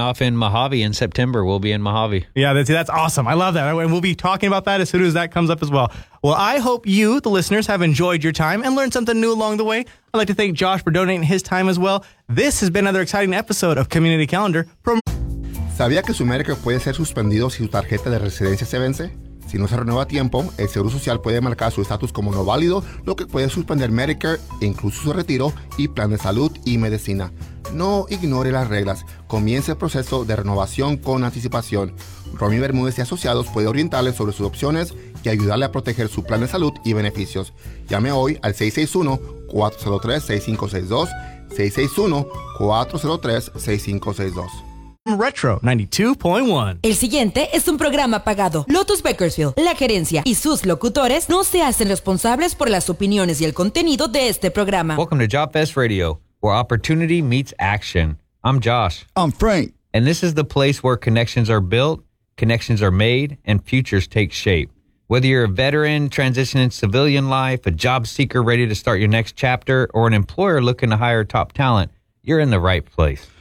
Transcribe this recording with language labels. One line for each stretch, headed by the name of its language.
English: Kicking off in Mojave in September. We'll be in Mojave. Yeah, that's awesome. I love that. And we'll be talking about that as soon as that comes up as well. Well, I hope you, the listeners, have enjoyed your time and learned something new along the way. I'd like to thank Josh for donating his time as well. This has been another exciting episode of Community Calendar.
Spanish: ¿Sabía que su médico puede ser suspendido si su tarjeta de residencia se vence? Si no se renueva a tiempo, el Seguro Social puede marcar su estatus como no válido, lo que puede suspender Medicare, incluso su retiro y plan de salud y medicina. No ignore las reglas. Comience el proceso de renovación con anticipación. Romy Bermúdez y Asociados puede orientarle sobre sus opciones y ayudarle a proteger su plan de salud y beneficios. Llame hoy al 661-403-6562, 661-403-6562. Retro 92.1. El siguiente es un programa pagado. Lotus Bakersfield, la gerencia y sus locutores no se hacen responsables por las opiniones y el contenido de este programa.
English: Welcome to Job Fest Radio, where opportunity meets action. I'm Josh. I'm Frank. And this is the place where connections are built, connections are made, and futures take shape. Whether you're a veteran transitioning civilian life, a job seeker ready to start your next chapter, or an employer looking to hire top talent, you're in the right place.